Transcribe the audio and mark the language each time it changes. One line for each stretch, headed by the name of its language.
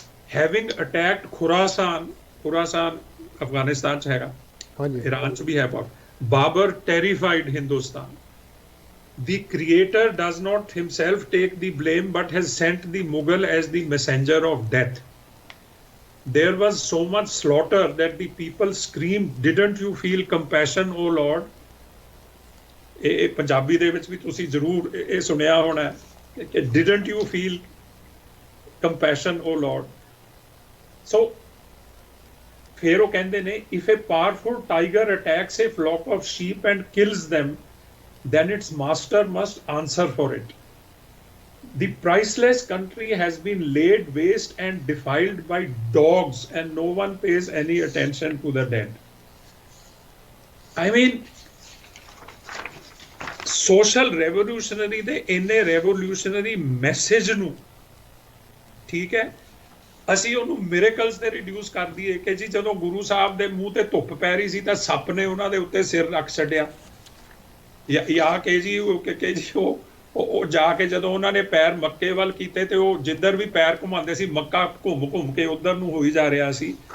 English: Having attacked Khurasan
Punjabi: Afghanistan च हैगा, Iran च भी है,
English: Babur terrified Hindustan, The creator does not himself take the blame, but has sent the Mughal as the messenger of death. There was so much slaughter that the people screamed, "Didn't you feel compassion, O Lord?"
Punjabi: ਇਹ ਪੰਜਾਬੀ ਦੇ ਵਿੱਚ ਵੀ ਤੁਸੀਂ ਜ਼ਰੂਰ ਇਹ ਸੁਣਿਆ ਹੋਣਾ ਕਿ
English: "Didn't you feel compassion, O Lord?" So
Punjabi: ਫਿਰ ਉਹ ਕਹਿੰਦੇ ਨੇ,
English: "If a powerful tiger attacks a flock of sheep and kills them, then its master must answer for it. The priceless country has been laid waste and defiled by dogs, and no one pays any attention to the dead." I mean, social revolutionary
Punjabi: ਦੇ ਇੰਨੇ revolutionary message ਨੂੰ, ਠੀਕ ਹੈ, ਅਸੀਂ ਉਹਨੂੰ ਮਿਰੇਕਲਸ ਤੇ reduce ਕਰ ਦਈਏ ਕਿ ਜੀ ਜਦੋਂ ਗੁਰੂ ਸਾਹਿਬ ਦੇ ਮੂੰਹ ਤੇ ਧੁੱਪ ਪੈ ਰਹੀ ਸੀ ਤਾਂ ਸੱਪ ਨੇ ਉਹਨਾਂ ਦੇ ਉੱਤੇ ਸਿਰ ਰੱਖ ਛੱਡਿਆ, ਜਾਂ ਕਿ ਜੀ ਉਹ ਜਾ ਕੇ ਜਦੋਂ ਉਹਨਾਂ ਨੇ ਪੈਰ ਮੱਕੇ ਵੱਲ ਕੀਤੇ ਤੇ ਉਹ ਜਿੱਧਰ ਵੀ ਪੈਰ ਘੁਮਾਉਂਦੇ ਸੀ ਮੱਕਾ ਘੁੰਮ ਘੁੰਮ ਕੇ ਉਧਰ ਨੂੰ ਹੋਈ ਜਾ ਰਿਹਾ ਸੀ।